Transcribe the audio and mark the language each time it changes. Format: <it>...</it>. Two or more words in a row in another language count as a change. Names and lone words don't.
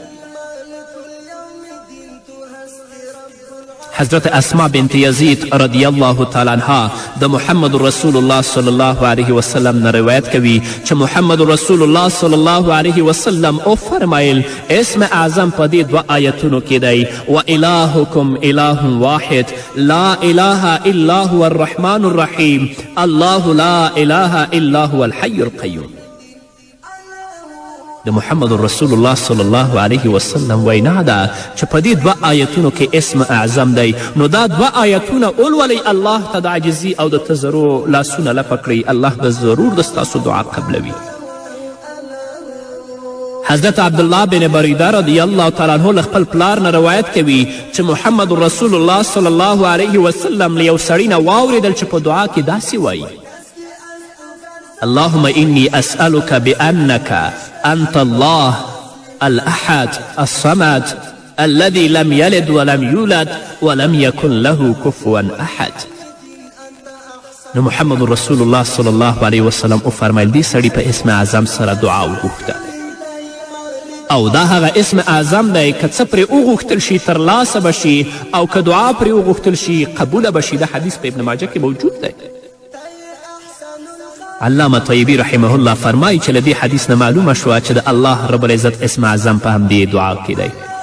<ps>حضرت اسما بنت یزید</ps> <ar>رضی الله تعالی عنها</ar> <ps>د محمد رسول الله</ps> <ar>صلی الله علیه وسلم</ar> <ps>نه روایت کوي چې محمد رسول الله</ps> <ar>صلی الله علیه وسلم</ar> <ps>او فرمایل اسم اعظم په دې دوه آیتونو کې دی</ps> <ar>و الهکم اله واحد لا اله الا هو الرحمن الرحیم الله لا اله الا هو الحی القیوم.</ar> <ps>د محمد رسول الله</ps> <ar>صلی الله علیه وسلم</ar> <ps>وینا ده چې په دې دوه آیتونو کې اسم اعظم دی. نو دا دوه آیتونه اولولئ الله ته د عاجزي او د تضرع لاسونه لپه کړئ. الله به ضرور د ستاسو دعا قبلوي. حضرت عبدالله بن بریده</ps> <ar>رضی الله تعالی عنه</ar> <ps>له خپل پلار نه روایت کوي چې محمد رسول الله</ps> <ar>صلی الله علیه وسلم</ar> <ps>له یو سړي نه واورېدل چې په دعا کې داسې وایي</ps> <ar>اللهم إني أسألك بأنك أنت الله الأحد الصمد الذي لم يلد ولم يولد ولم يكن له كفوا أحد.</ar> <ps>نو محمد رسول الله</ps> <ar>صلی الله علیه وسلم</ar> <ps>وفرمیل دې سړي په اسم اعظم سره دعا وغوښته او دا هغه اسم اعظم دی که څه پرې وغوښتل شي ترلاسه به شي او که دعا پرې وغوښتل شي قبوله به شي. دا حدیث په ابن ماجه کې موجود دی. علامه طیبی</ps> <ar>رحمه الله</ar> <ps>فرمایي چې له دې حدیث نه معلومه شوه چې د الله</ps> <ar>رب العزت</ar> <ps>اسم اعظم په همدې دعا کې دی.</ps>